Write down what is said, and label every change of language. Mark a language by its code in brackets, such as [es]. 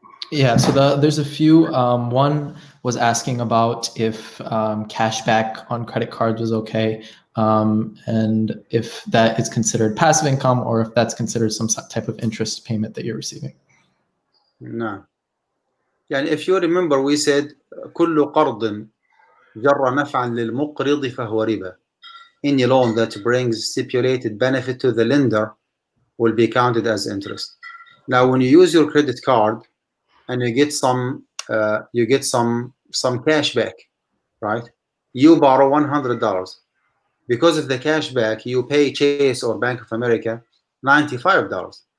[en] Yeah, so there's a few. One was asking about if cashback on credit cards was okay, and if that is considered passive income or if that's considered some type of interest payment that you're receiving. No. Yeah, if you remember, we said [ar] كل قرض جر نفعا للمقرض فهو ربا. [en] Any loan that brings stipulated benefit to the lender will be counted as interest. Now, when you use your credit card and you get some cash back, right? You borrow $100. Because of the cash back, you pay Chase or Bank of America $95.